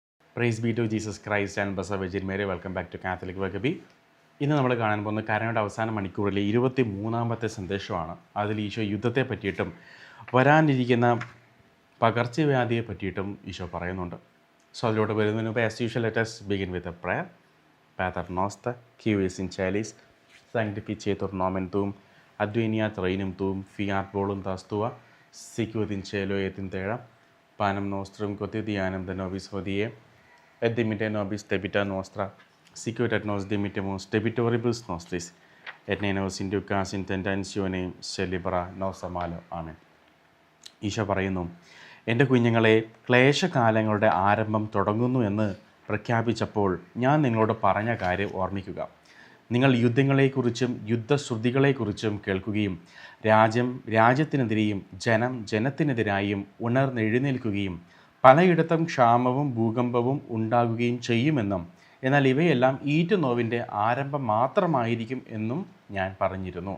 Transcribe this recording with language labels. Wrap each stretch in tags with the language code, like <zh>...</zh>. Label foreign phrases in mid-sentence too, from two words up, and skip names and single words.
<en>Praise be to Jesus Christ and Blessed Virgin Mary. Welcome back to Catholic Vakabi.</en> <ml>ഇന്ന് നമ്മൾ കാണാൻ പോകുന്ന കരുണയുടെ അവസാന മണിക്കൂറിലെ 23-ാമത്തെ സന്ദേശമാണ്. അതിൽ ഈശോ യുദ്ധത്തെ പറ്റിയിട്ടും വരാനിരിക്കുന്ന പകർച്ചവ്യാധിയെ പറ്റിയിട്ടും ഈശോ പറയുന്നുണ്ട്.</ml> <en>സോ</en> <ml>അതിലോട്ട് വരുന്നതിന് മുമ്പ്</ml> <en>as usual let us begin with a prayer.</en> <la>Pater noster, qui es in celis, sanctificetur nomen tuum, adveniat regnum tuum, fiat voluntas tua, sicut in cielo et in terra. Panem nostrum quotidianum de nobis hodie, et dimitte nobis debita nostra, sicut et nos dimittimus debitoribus nostris, et ne nos inducas in tentationem, sed libera nos a malo.</la> <ml>ആമേൻ. ഈശോ പറയുന്നു, എൻ്റെ കുഞ്ഞുങ്ങളെ, ക്ലേശകാലങ്ങളുടെ ആരംഭം തുടങ്ങുന്നു എന്ന് പ്രഖ്യാപിച്ചപ്പോൾ ഞാൻ നിങ്ങളോട് പറഞ്ഞ കാര്യം ഓർമ്മിക്കുക. നിങ്ങൾ യുദ്ധങ്ങളെക്കുറിച്ചും യുദ്ധശ്രുതികളെക്കുറിച്ചും കേൾക്കുകയും രാജ്യത്തിനെതിരെയും ജനത്തിനെതിരായും ഉണർന്നെഴുന്നേൽക്കുകയും പലയിടത്തും ക്ഷാമവും ഭൂകമ്പവും ഉണ്ടാകുകയും ചെയ്യുമെന്നും, എന്നാൽ ഇവയെല്ലാം ഈറ്റുനോവിൻ്റെ ആരംഭം മാത്രമായിരിക്കും എന്നും ഞാൻ പറഞ്ഞിരുന്നു.</ml>